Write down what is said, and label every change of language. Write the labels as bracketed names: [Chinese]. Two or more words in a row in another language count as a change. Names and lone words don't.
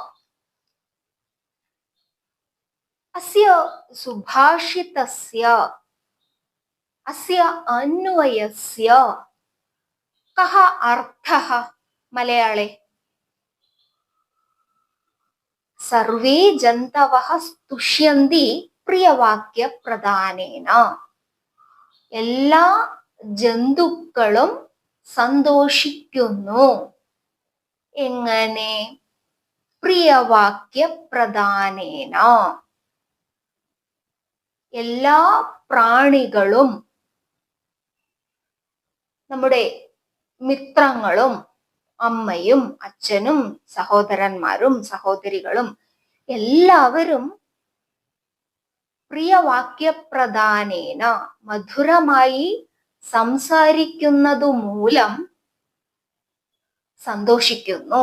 [Sanskrit] अस्य सुभाषितस्य, अस्य अन्वयस्य कः अर्थः मलयाळे? सर्वे जन्तवः तुष्यन्ति പ്രിയവാക്യപ്രദാനേന, [Malayalam] എല്ലാ ജന്തുക്കളും സന്തോഷിക്കുന്നു. എങ്ങനെ? പ്രിയവാക്യപ്രദാനേന. എല്ലാ പ്രാണികളും, നമ്മുടെ മിത്രങ്ങളും അമ്മയും അച്ഛനും സഹോദരന്മാരും സഹോദരികളും എല്ലാവരും പ്രിയവാക്യപ്രദാനേന, മധുരമായി സംസാരിക്കുന്നതു മൂലം സന്തോഷിക്കുന്നു.